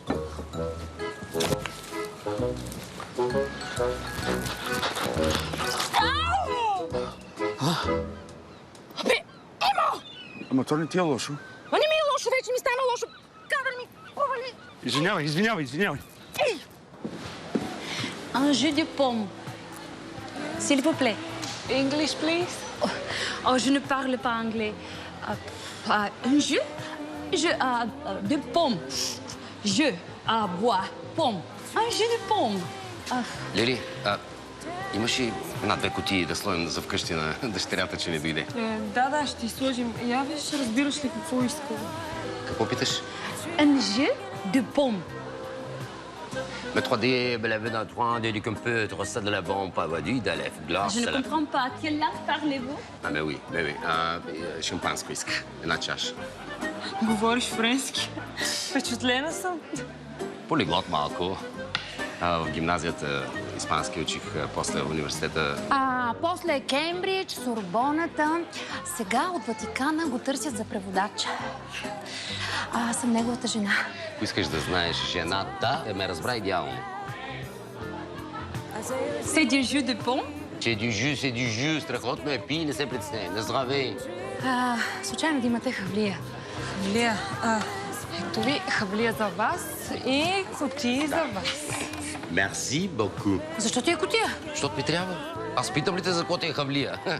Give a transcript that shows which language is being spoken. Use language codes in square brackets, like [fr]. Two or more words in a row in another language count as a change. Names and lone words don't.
[bg] Абе, Емо! Ама то не ти е лошо. Ма не ми е лошо, вече ми стана лошо. Кадър ми повали. Извинявай. Ей! [fr] Un jus de pomme. S'il vous plaît. [en] English, please. [fr] Oh, je ne parle pas anglais. Un jus? De pomme. Je bois pomme. Un jus de pomme. [bg] Лили, имаш ли една-две кутии да сложим за вкъщи на дъщерята, че не дойде? Да, ще ти сложим. Я виж, разбираш ли какво иска? Какво питаш? [fr] Un jus de pomme. Mais 3D, بلا 3D, du peu, tu reçois de la bombe, pas du d'alef, glace. Je ne comprends pas. Quelle langue parlez-vous? Mais oui. [bg] Шампанско иска. Една чаша. Говориш френски. Впечатлена съм. Полиглот малко. В гимназията испански учих, после в университета. После Кембридж, Сорбоната. Сега от Ватикана го търсят за преводач. Аз съм неговата жена. Ако искаш да знаеш, жената ме разбра идеално. [fr] C'est du jus de pomme? C'est du jus, [bg] страхотно е. Пий, не се притесняй. На здравей. Случайно да имате хавлия. Хавлия. Ето ви хавлия за вас и кутии за вас. [fr] Merci beaucoup. [bg] Защо ти е кутия? Защото ми трябва. Аз питам ли те за какво ти е хавлия?